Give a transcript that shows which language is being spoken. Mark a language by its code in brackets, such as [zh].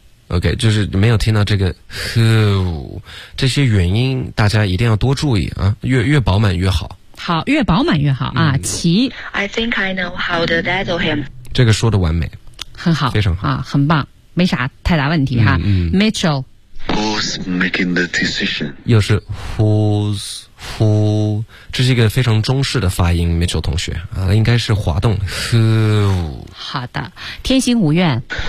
[zh] OK， 就是没有听到这个 who， 这些元音大家一定要多注意啊，越饱满越好。好，越饱满越好啊。其 [en] I think I know how to dazzle him。 [zh] 这个说的完美，很好，非常好啊，很棒，没啥太大问题哈。 Mitchell， [en] Who's making the decision？ [zh] 又是 Who's Who， 这是一个非常中式的发音 ，Mitchell 同学啊，应该是滑动 Who。好的，天行无怨。